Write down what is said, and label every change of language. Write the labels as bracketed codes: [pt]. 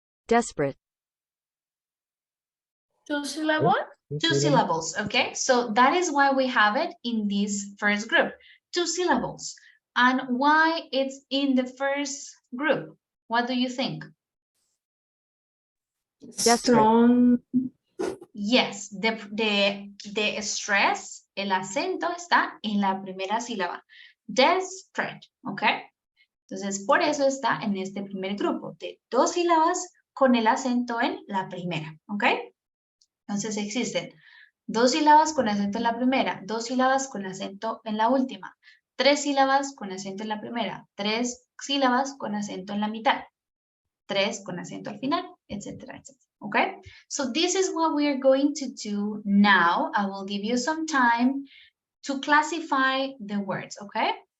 [en] Desperate. 2 syllables? 2 syllables, okay? So that is why we have it in this first group, 2 syllables. And why it's in the first group? What do you think? Desperate. Yes, the stress, [es] el acento está en la primera sílaba. Desperate, ¿ok? Entonces, por eso está en este primer grupo de 2 sílabas con el acento en la primera, ¿ok? Entonces existen 2 sílabas con acento en la primera, 2 sílabas con acento en la última, 3 sílabas con acento en la primera, 3 sílabas con acento en la mitad, 3 con acento al final, etcétera, etcétera. [en] Okay, so this is what we are going to do now. I will give you some time to classify the words, okay?